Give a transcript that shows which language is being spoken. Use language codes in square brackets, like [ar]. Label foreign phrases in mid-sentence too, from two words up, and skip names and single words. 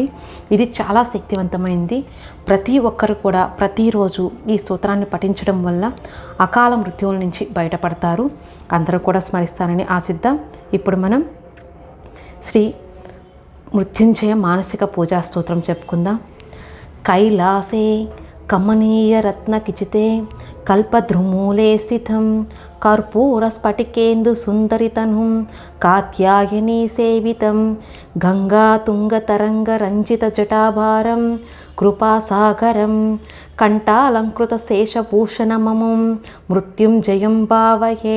[te] ఇది చాలా శక్తివంతమైంది. ప్రతి ఒక్కరు కూడా ప్రతిరోజు ఈ స్తోత్రాన్ని పఠించడం వల్ల అకాల మృత్యువుల నుంచి బయటపడతారు. అందరూ కూడా స్మరిస్తారని ఆశిద్దాం. ఇప్పుడు మనం శ్రీ మృత్యుంజయ మానసిక పూజా స్తోత్రం చెప్పుకుందాం. [sa] कैलासे कमनीयरत्नकिचिते कल्पद्रुमूले स्थितं कर्पूरस्फटिकेन्दुसुन्दरितनुं कात्यायनी सेवितं गङ्गातुङ्गतरङ्गरञ्जितजटाभारं कृपासागरं कण्ठालङ्कृतशेषभूषणममुं मृत्युञ्जयं भावये.